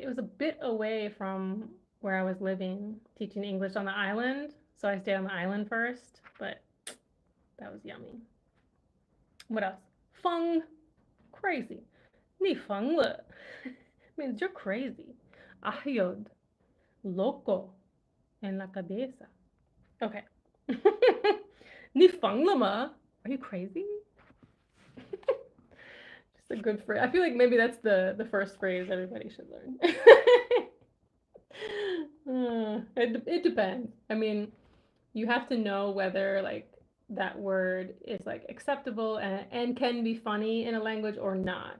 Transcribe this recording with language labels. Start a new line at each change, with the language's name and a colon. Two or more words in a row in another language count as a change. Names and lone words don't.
English: It was a bit away from where I was living, teaching English on the island. So I stayed on the island first, but that was yummy. What else? Feng, crazy.
Chinese: 你疯了
English: means you're crazy.
Spanish: Ayod, loco, en la cabeza.
Chinese: Okay. 你疯了吗?
English: Are you crazy? Just a good phrase. I feel like maybe that's the first phrase everybody should learn. It depends. I mean, you have to know whether like that word is like acceptable and can be funny in a language or not.